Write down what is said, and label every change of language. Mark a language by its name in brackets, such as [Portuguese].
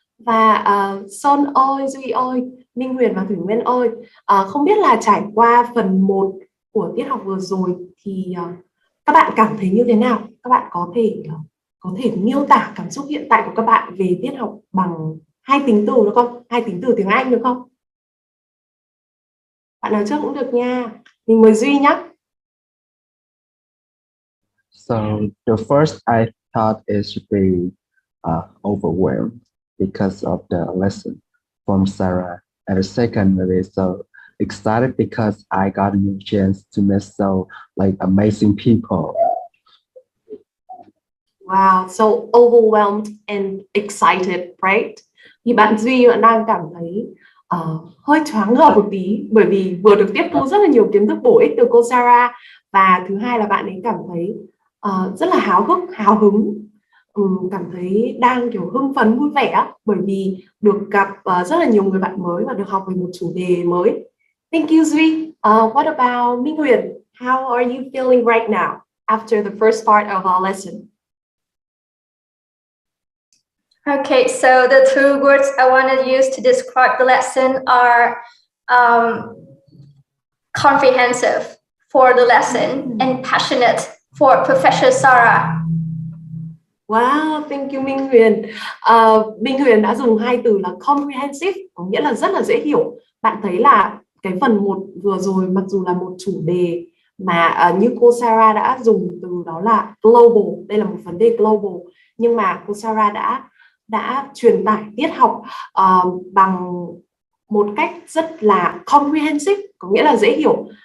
[Vietnamese] Và Sơn ơi, Duy ơi, Minh Huyền và Thủy Nguyên ơi, không biết là trải qua phần 1 của tiết học vừa rồi thì các bạn cảm thấy như thế nào? Các bạn có thể miêu tả cảm xúc hiện tại của các bạn về tiết học bằng 2 tính từ được không? 2 tính từ tiếng Anh được không? Bạn nào trước cũng được nha. Mình mời Duy nhé. [English] So the first I thought it should be overwhelmed because of the lesson from Sarah. And the second, maybe so excited because I got a new chance to meet so amazing people. Wow, so overwhelmed and excited, right? [Vietnamese] Thì bạn Duy bạn đang cảm thấy hơi choáng ngợp một tí bởi vì vừa được tiếp thu rất là nhiều kiến thức bổ ích từ cô Sarah, và thứ hai là bạn ấy cảm thấy rất là háo hứng, cảm thấy đang kiểu hưng phấn vui vẻ bởi vì được gặp rất là nhiều người bạn mới và được học về một chủ đề mới. [English] Thank you Duy. What about Minh Huyền? How are you feeling right now after the first part of our lesson? Okay, so the two words I want to use to describe the lesson are comprehensive for the lesson and passionate for Professor Sarah. Wow, thank you Minh Huyền. [Vietnamese] Minh Huyền đã dùng 2 từ là comprehensive, có nghĩa là rất là dễ hiểu. Bạn thấy là cái phần 1 vừa rồi mặc dù là một chủ đề mà như cô Sarah đã dùng từ đó là global, đây là một vấn đề global, nhưng mà cô Sarah đã truyền tải tiết học bằng một cách rất là comprehensive, có nghĩa là dễ hiểu.